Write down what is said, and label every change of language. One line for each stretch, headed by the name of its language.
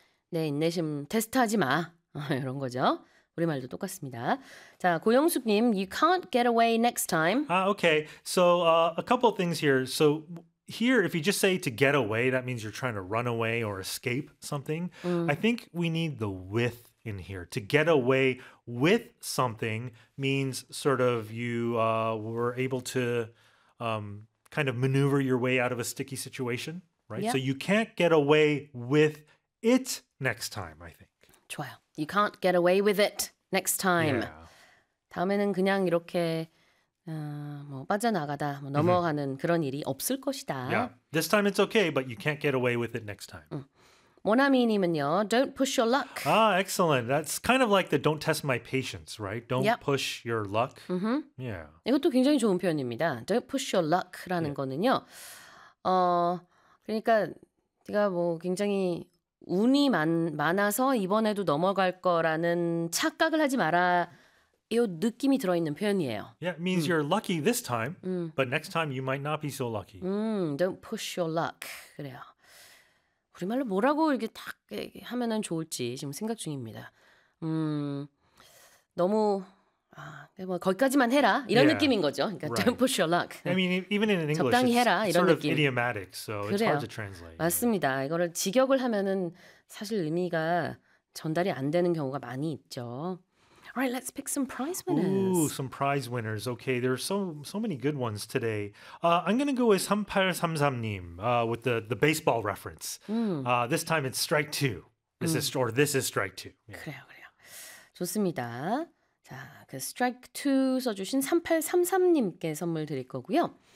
Korean: 내 인내심 테스트하지 마. 이런 거죠. 우리말도 똑같습니다. 자, 고영숙님,
English: you can't get away next time. Okay, so a couple of things here. So here, if you just say to get away, that means you're trying to run away or escape something. I think we need the with in here. To get away with something means sort of you were able to kind of maneuver your way out of a sticky situation, right? Yep. So you can't get away with it next time, I think.
Korean: 좋아요.
English: You can't get away with it next time. Yeah.
Korean: 다음에는 그냥 이렇게 뭐 빠져나가다, 뭐 넘어가는 그런 일이 없을 것이다.
English: Yeah. This time it's okay, but you can't get away with it next time. 모나미님은요, don't push your luck. Ah, excellent. That's kind of like the don't test my patience, right? Don't push your luck. Mm-hmm. Yeah.
Korean: 이것도 굉장히 좋은 표현입니다.
English: Don't push your luck라는 거는요.
Korean: 그러니까 네가 뭐 굉장히 운이 많아서 이번에도 넘어갈 거라는 착각을 하지 마라. 이 느낌이 들어있는 표현이에요.
English: Yeah, it means you're lucky this time, but next time you might not be so lucky. Don't push your luck. 그래요.
Korean: 우리말로 뭐라고 이렇게 딱 하면은 좋을지 지금 생각 중입니다. 너무 뭐 거기까지만 해라 이런 느낌인 거죠. 그러니까
English: right. Don't push your luck. I mean, even in English,
Korean: 적당히 해라 이런
English: sort
Korean: 느낌.
English: Sort of idiomatic, so
Korean: 그래요.
English: It's hard to translate.
Korean: 맞습니다. 이거를 직역을 하면은 사실 의미가 전달이 안 되는 경우가 많이 있죠.
English: Alright, let's pick some prize winners. Ooh, some prize winners. Okay, there are so many good ones today. I'm going to go with 3833님 with the baseball reference. This time it's strike two. This is strike two.
Korean: Yeah. 그래요, 그래요. 좋습니다. 자, 그 strike two 써주신 3833님께 선물 드릴 거고요.